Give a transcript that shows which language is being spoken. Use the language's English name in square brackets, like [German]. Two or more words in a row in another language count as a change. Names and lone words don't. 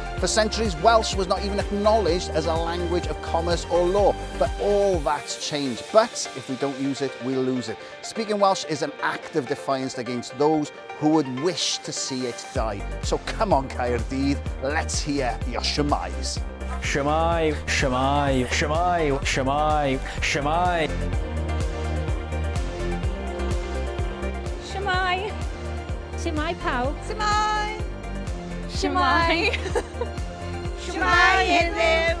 [English] For centuries, Welsh was not even acknowledged as a language of commerce or law, but all that's changed. But if we don't use it, we'll lose it. Speaking Welsh is an act of defiance against those who would wish to see it die. So come on, Caerdydd, let's hear your Shwmaes. [Welsh] Shwmae, Shwmae, Shwmae, Shwmae, Shwmae. Shwmae. Shwmae pawb. Shwmae. Shwmae. Shwmae heddiw.